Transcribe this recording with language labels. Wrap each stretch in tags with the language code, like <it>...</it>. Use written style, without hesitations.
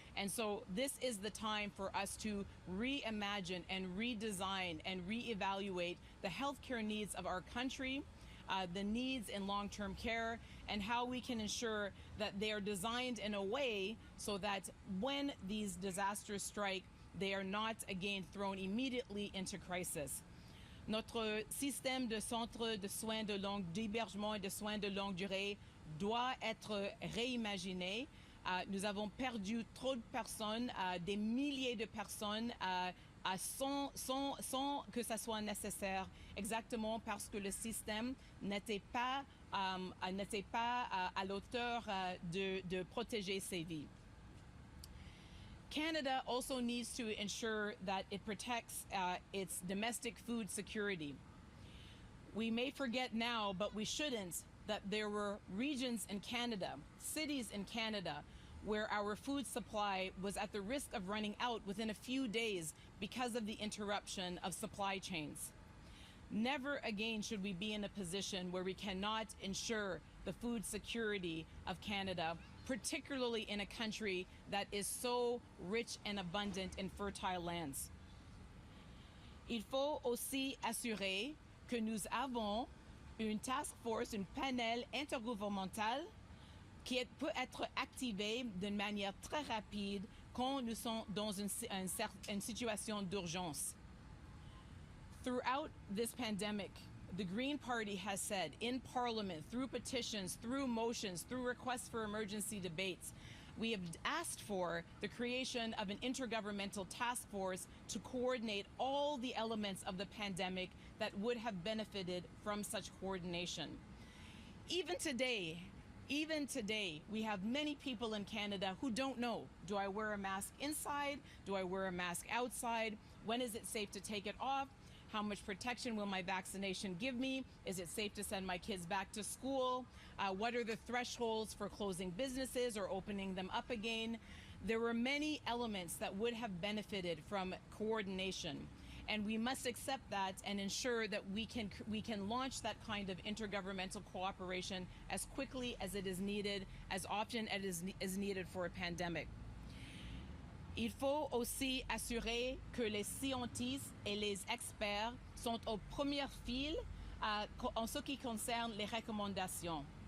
<en>And so this is the time for us to reimagine and redesign and reevaluate the healthcare needs of our country, the needs in long-term care, and how we can ensure that they are designed in a way so that when these disasters strike, they are not again thrown immediately into crisis.</en> <fr>Notre système de centres de soins d'hébergement et de soins de longue durée doit être réimaginé. Nous avons perdu trop de personnes, des milliers de personnes sans que ça soit nécessaire, exactement parce que le système n'était pas à l'auteur de protéger ces vies.</fr> <en>Canada also needs to ensure that it protects its domestic food security. We may forget now, but we shouldn't, that there were regions in Canada, cities in Canada, where our food supply was at the risk of running out within a few days because of the interruption of supply chains. Never again should we be in a position where we cannot ensure the food security of Canada, particularly in a country that is so rich and abundant in fertile lands.</en> <fr>Il faut aussi assurer que nous avons une task force, un panel intergouvernemental qui peut être activé d'une manière très rapide quand nous sommes dans une situation d'urgence.</fr> <en>Throughout this pandemic, the Green Party has said in Parliament, through petitions, through motions, through requests for emergency debates, we have asked for the creation of an intergovernmental task force to coordinate all the elements of the pandemic that would have benefited from such coordination. Even today, we have many people in Canada who don't know, do I wear a mask inside? Do I wear a mask outside? When is it safe to take it off? How much protection will my vaccination give me? Is it safe to send my kids back to school? What are the thresholds for closing businesses or opening them up again? There were many elements that would have benefited from coordination. And we must accept that and ensure that we can launch that kind of intergovernmental cooperation as quickly as it is needed, as often as it is needed for a pandemic.</en> <fr>Il faut aussi assurer que les scientifiques et les experts sont aux premières files en ce qui concerne les recommandations.</fr>